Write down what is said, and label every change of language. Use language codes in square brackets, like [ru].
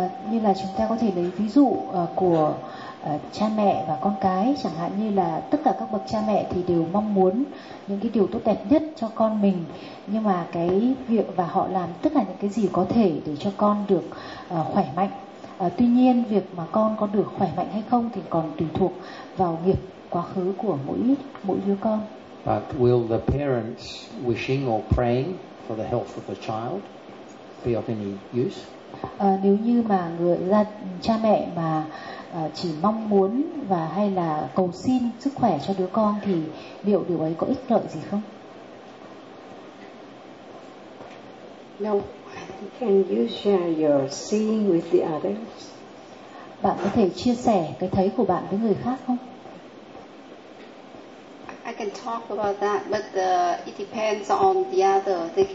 [vi] Như là chúng ta có thể lấy ví dụ của cha mẹ và con cái, chẳng hạn như là tất cả các bậc cha mẹ thì đều mong muốn những cái điều tốt đẹp nhất cho con mình, nhưng mà cái việc và họ làm tất cả những cái gì có thể để cho con được khỏe mạnh. Tuy nhiên việc mà con có được khỏe mạnh hay không thì còn tùy thuộc vào nghiệp quá khứ của mỗi đứa con. [en] But will the parents wishing or praying for the health of the child be of any use? [vi] Nếu như mà cha mẹ mà chỉ mong muốn và hay là cầu xin sức khỏe cho đứa con thì liệu điều ấy có ích lợi gì không? [en] No, can you share your seeing with the others? [vi] Bạn có thể chia sẻ cái thấy của bạn với người khác không? [en] I can talk about that, but it depends on the other.